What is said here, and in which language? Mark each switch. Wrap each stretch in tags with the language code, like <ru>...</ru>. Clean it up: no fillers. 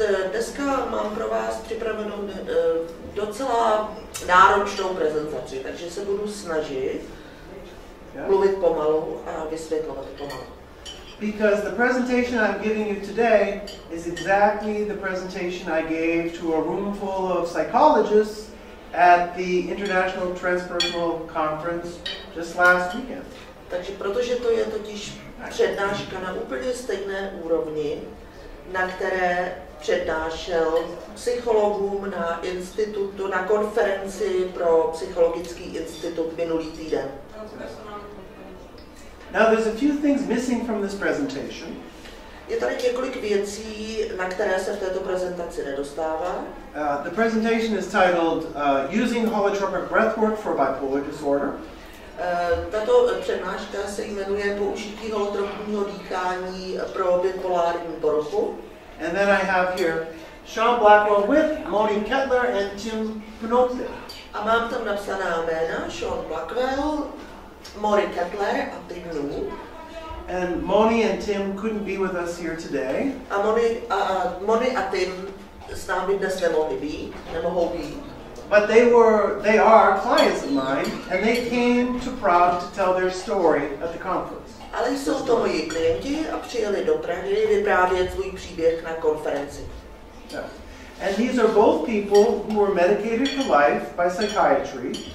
<cs>Dneska mám pro vás připravenou docela náročnou prezentaci, takže se budu snažit mluvit pomalu a vysvětlovat pomalu.</cs> <en>Because the presentation I'm giving you today is exactly the presentation I gave to a room full of psychologists at the International Transpersonal Conference just last weekend.</en> <cs>Takže protože to je totiž přednáška na úplně stejné úrovni, na které přednášel psychologům na institutu, na konferenci pro psychologický institut minulý týden.</cs> <en>Now there's a few things missing from this presentation.</en> <cs>Je tady několik věcí, na které se v této prezentaci nedostává.</cs> <en>The presentation is titled Using Holotropic Breathwork for Bipolar Disorder.</en> <cs>Tato přednáška se jmenuje Použití holotropního dýchání pro bipolární poruchu.</cs> <en>And then I have here Sean Blackwell with Moni Kettler and Tim Pnote.</en> <cs>A mám tam napsaná jména Sean Blackwell, Moni Kettler a Tim Pnote.</cs> <en>And Moni and Tim couldn't be with us here today.</en> <cs>A Moni a Tim s námi dnes nemohou být.</cs> <en>But they are clients of mine, and they came to Prague to tell their story at the conference.</en> <cs>Ale jsou to moji klienti a přijeli do Prahy vyprávět svůj příběh na konferenci. Yeah.</cs> <en>And these are both people who were medicated for life by psychiatry.</en>